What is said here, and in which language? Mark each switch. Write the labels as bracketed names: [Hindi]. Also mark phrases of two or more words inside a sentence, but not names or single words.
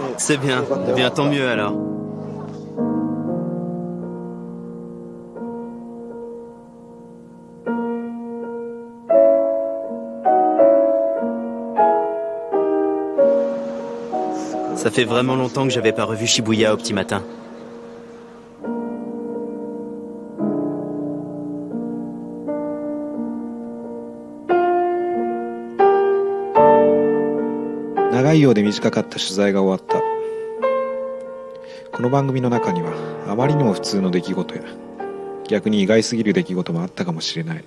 [French] C'est bien, eh bien tant mieux alors. Ça fait vraiment longtemps que j'avais pas revu Shibuya au petit matin. [Japanese] 長いようで短かった取材が終わった。この番組の中にはあまりにも普通の出来事や逆に意外すぎる出来事もあったかもしれない。